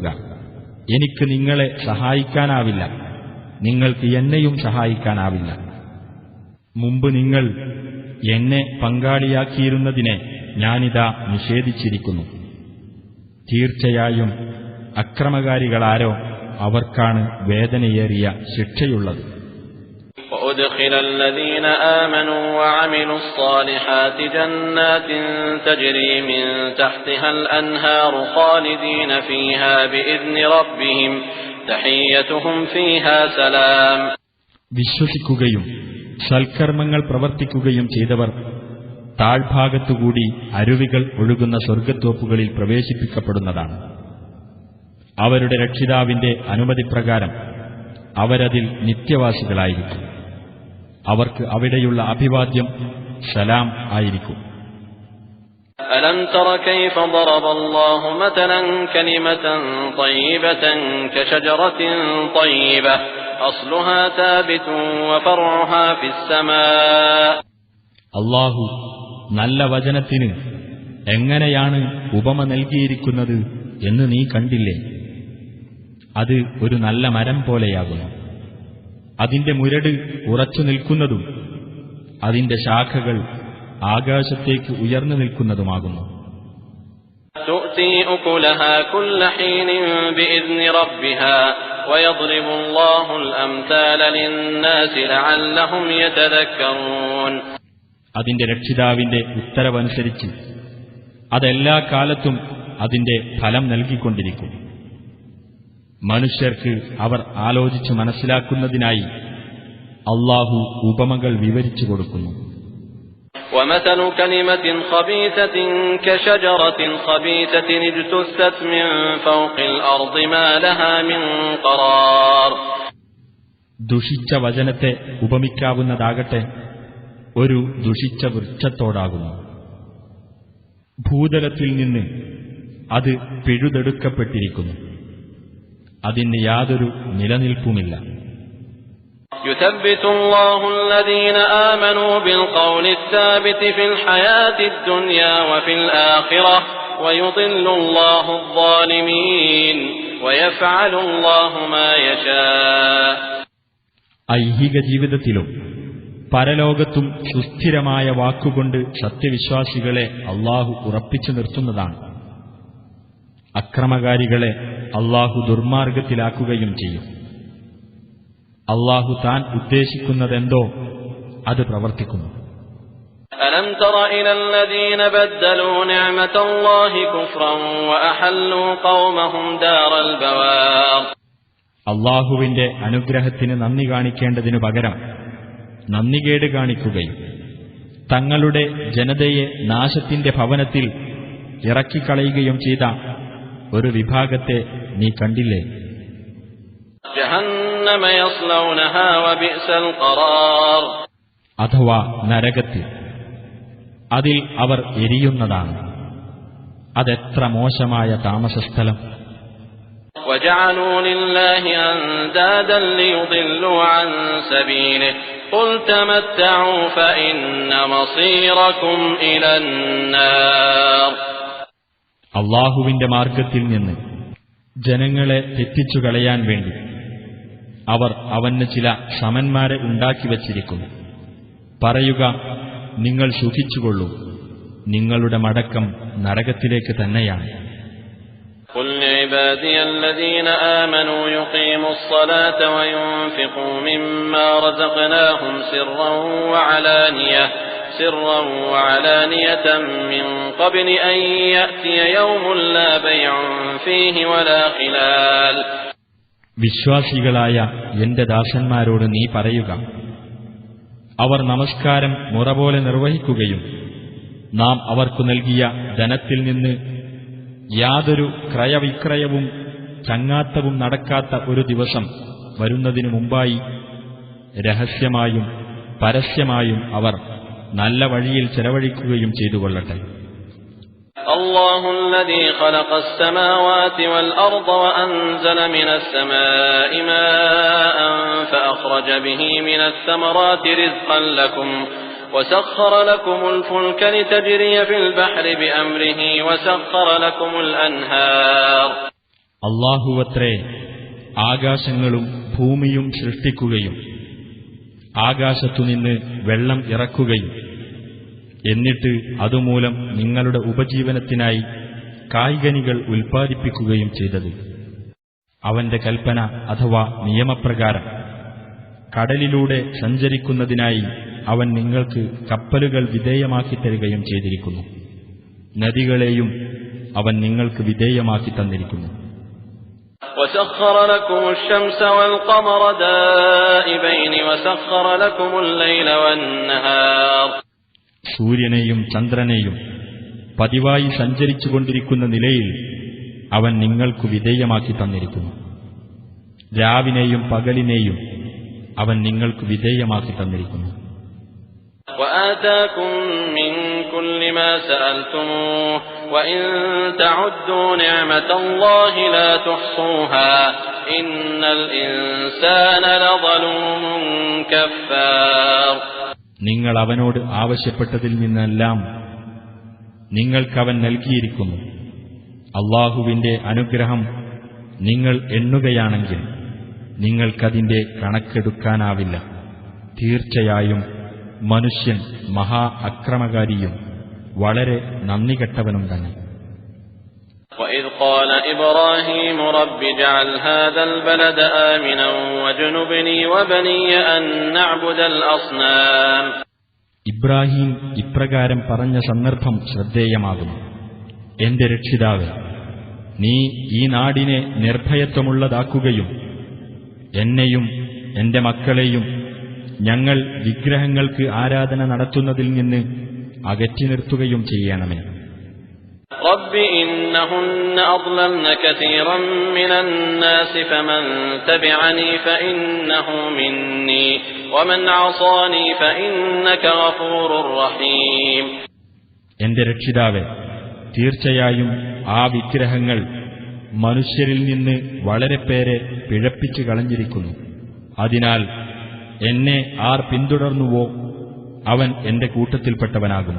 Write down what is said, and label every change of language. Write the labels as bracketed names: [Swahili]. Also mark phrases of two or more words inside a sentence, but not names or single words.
[Malayalam] എനിക്ക് നിങ്ങളെ സഹായിക്കാനാവില്ല, നിങ്ങൾക്ക് എന്നെയും സഹായിക്കാനാവില്ല. മുമ്പ് നിങ്ങൾ എന്നെ പങ്കാളിയാക്കിയിരുന്നതിനെ ഞാനിതാ നിഷേധിച്ചിരിക്കുന്നു. തീർച്ചയായും അക്രമകാരികളാരോ അവർക്കാണ് വേദനയേറിയ ശിക്ഷയുള്ളത്. [Arabic] وأدخل الذين آمنوا وعملوا الصالحات جنات تجري من تحتها الأنهار خالدين فيها بإذن ربهم تحيتهم فيها سلام. [Malayalam] വിശ്വസിക്കുകയും സൽക്കർമ്മങ്ങൾ പ്രവർത്തിക്കുകയും ചെയ്തവർ താഴ്ഭാഗത്തുകൂടി അരുവികൾ ഒഴുകുന്ന സ്വർഗ്ഗത്തോപ്പുകളിൽ പ്രവേശിപ്പിക്കപ്പെടുന്നതാണ്. അവരുടെ രക്ഷിതാവിന്റെ അനുമതിപ്രകാരം അവരതിൽ നിത്യവാസികളായിരിക്കും. അവർക്ക് അവിടെയുള്ള അഭിവാദ്യം സലാം ആയിരിക്കും. [Arabic] ألم تر كيف ضرب الله مثلا كلمة طيبة كشجرة طيبة أصلها ثابت وفرعها في السماء. [Malayalam] അല്ലാഹു നല്ല വചനത്തിന് എങ്ങനെയാണ് ഉപമ നൽകിയിരിക്കുന്നത് എന്ന് നീ കണ്ടില്ലേ? അത് ഒരു നല്ല മരം പോലെയാകുന്നു. അതിന്റെ മുരട് ഉറച്ചു നിൽക്കുന്നതും അതിന്റെ ശാഖകൾ ആകാശത്തേക്ക് ഉയർന്നു നിൽക്കുന്നതുമാകുന്നു. [Arabic] تؤتي أكلها كل حين بإذن ربها ويضرب الله الأمثال للناس لعلهم يتذكرون. [Malayalam] അതിന്റെ രക്ഷിതാവിന്റെ ഉത്തരവനുസരിച്ച് അതെല്ലാ കാലത്തും അതിന്റെ ഫലം നൽകിക്കൊണ്ടിരിക്കും. മനുഷ്യർക്ക് അവർ ആലോചിച്ചു മനസ്സിലാക്കുന്നതിനായി അല്ലാഹു ഉപമകൾ വിവരിച്ചു കൊടുക്കുന്നു. [Arabic] ومثل كلمة خبيثة كشجرة خبيثة اجتثت من فوق الأرض ما لها من قرار. [Malayalam] ദുഷിച്ച വചനത്തെ ഉപമിക്കാവുന്നതാകട്ടെ ഒരു ദുഷിച്ച വൃക്ഷത്തോടാകുന്നു. ഭൂതലത്തിൽ നിന്ന് അത് പിഴുതെടുക്കപ്പെട്ടിരിക്കുന്നു, അതിന് യാതൊരു നിലനിൽപ്പുമില്ല. [Arabic] يثبت الله الذين آمنوا بالقول الثابت في الحياة الدنيا وفي الآخرة ويضل الله الظالمين ويفعل الله ما يشاء. [Malayalam] ഐഹിക ജീവിതത്തിലും പരലോകത്തും സുസ്ഥിരമായ വാക്കുകൊണ്ട് സത്യവിശ്വാസികളെ അല്ലാഹു ഉറപ്പിച്ചു നിർത്തുന്നതാണ്. അക്രമകാരികളെ അല്ലാഹു ദുർമാർഗത്തിലാക്കുകയും ചെയ്യും. അല്ലാഹു താൻ ഉദ്ദേശിക്കുന്നതെന്തോ അത് പ്രവർത്തിക്കുന്നു. [Arabic] ألم تر إلى الذين بدلوا نعمة الله كفرا وأحلوا قومهم دار البوار. [Malayalam] അല്ലാഹുവിന്റെ അനുഗ്രഹത്തിന് നന്ദി കാണിക്കേണ്ടതിനു പകരം നന്ദികേട് കാണിക്കുകയും തങ്ങളുടെ ജനതയെ നാശത്തിന്റെ ഭവനത്തിൽ ഇറക്കിക്കളയുകയും ചെയ്ത ഒരു വിഭാഗത്തെ നീ കണ്ടില്ലേ? [Arabic] جهنم يصلونها وبئس القرار. [Malayalam] അഥവാ നരകത്തിൽ, അതിൽ അവർ എരിയുന്നതാണ്. അതെത്ര മോശമായ താമസസ്ഥലം. [Arabic] وجعلوا لله أندادا ليضلوا عن سبيله قل تمتعوا فإن مصيركم إلى النار. [Malayalam] അള്ളാഹുവിന്റെ മാർഗത്തിൽ നിന്ന് ജനങ്ങളെ തെറ്റിച്ചു കളയാൻ വേണ്ടി അവർ അവന് ചില സമന്മാരെ ഉണ്ടാക്കിവച്ചിരിക്കുന്നു. പറയുക, നിങ്ങൾ സുഖിച്ചുകൊള്ളൂ, നിങ്ങളുടെ മടക്കം നരകത്തിലേക്ക് തന്നെയാണ്. [Arabic] قل لعبادي الذين آمنوا يقيموا الصلاة وينفقوا مما رزقناهم سرا وعلانية من قبل أن يأتي يوم لا بيع فيه ولا خلال. [Malayalam] വിശ്വാസികളായ എന്റെ ദാസന്മാരോട് നീ പറയുക, അവർ നമസ്കാരം മുറപോലെ നിർവഹിക്കുകയും നാം അവർക്കു നൽകിയ ധനത്തിൽ നിന്ന് യാതൊരു ക്രയവിക്രയവും ചങ്ങാത്തവും നടക്കാത്ത ഒരു ദിവസം വരുന്നതിനു മുമ്പായി രഹസ്യമായും പരസ്യമായും അവർ നല്ല വഴിയിൽ ചെലവഴിക്കുകയും ചെയ്തുകൊള്ളട്ടെ. [Arabic] الله الذي خلق السماوات والأرض وأنزل من السماء ماء فأخرج به من الثمرات رزقا لكم وسخر لكم الفلك لتجري في البحر بأمره وسخر لكم الأنهار. [Malayalam] അല്ലാഹുവത്രേ ആകാശങ്ങളും ഭൂമിയും സൃഷ്ടിക്കുകയും ആകാശത്തുനിന്ന് വെള്ളം ഇറക്കുകയും എന്നിട്ട് അതുമൂലം നിങ്ങളുടെ ഉപജീവനത്തിനായി കായ്കനികൾ ഉൽപ്പാദിപ്പിക്കുകയും ചെയ്തത് അവന്റെ കൽപ്പന അഥവാ നിയമപ്രകാരം. കടലിലൂടെ സഞ്ചരിക്കുന്നതിനായി അവൻ നിങ്ങൾക്ക് കപ്പലുകൾ വിധേയമാക്കി തരികയും ചെയ്തിരിക്കുന്നു. നദികളെയും അവൻ നിങ്ങൾക്ക് വിധേയമാക്കി തന്നിരിക്കുന്നു. [Arabic] وسخر لكم الشمس والقمر دائبين وسخر لكم الليل والنهار. [Malayalam] സൂര്യനെയും ചന്ദ്രനെയും പതിവായി സഞ്ചരിച്ചുകൊണ്ടിരിക്കുന്ന നിലയിൽ അവൻ നിങ്ങൾക്കു വിധേയമാക്കി തന്നിരിക്കുന്നു. രാവിനെയും പകലിനെയും അവൻ നിങ്ങൾക്ക് വിധേയമാക്കി തന്നിരിക്കുന്നു. [Arabic] وآتاكم من كل ما سألتموه وإن تعدوا نعمة الله لا تحصوها إن الإنسان لظلوم كفار. [Malayalam] നിങ്ങൾ അവനോട് ആവശ്യപ്പെട്ടതിൽ നിന്നെല്ലാം നിങ്ങൾക്കവൻ നൽകിയിരിക്കുന്നു. അല്ലാഹുവിന്റെ അനുഗ്രഹം നിങ്ങൾ എണ്ണുകയാണെങ്കിൽ നിങ്ങൾക്കതിന്റെ കണക്കെടുക്കാനാവില്ല. തീർച്ചയായും മനുഷ്യൻ മഹാ അക്രമകാരിയും വളരെ നന്ദികെട്ടവനും തന്നെ. [Arabic] وإذ قال إبراهيم رب اجعل هذا البلد آمنا واجنبني وبني أن نعبد الأصنام. [Malayalam] ഇബ്രാഹിം ഇപ്രകാരം പറഞ്ഞ സന്ദർഭം ശ്രദ്ധേയമാകുന്നു. എന്റെ രക്ഷിതാവേ, നീ ഈ നാടിനെ നിർഭയത്വമുള്ളതാക്കുകയും എന്നെയും എന്റെ മക്കളെയും ഞങ്ങൾ വിഗ്രഹങ്ങൾക്ക് ആരാധന നടത്തുന്നതിൽ നിന്ന് അകറ്റി നിർത്തുകയും ചെയ്യണമേ. [Arabic] رب إنهن أضللن كثيرا من الناس فمن تبعني فإنه مني ومن عصاني فإنك غفور رحيم. [Malayalam] എന്റെ രക്ഷിതാവേ, തീർച്ചയായും ആ വിഗ്രഹങ്ങൾ മനുഷ്യരിൽ നിന്ന് വളരെ പേരെ പിഴപ്പിച്ചു കളഞ്ഞിരിക്കുന്നു. അതിനാൽ എന്നെ ആർ പിന്തുടർന്നുവോ അവൻ എന്റെ കൂട്ടത്തിൽപ്പെട്ടവനാകുന്നു.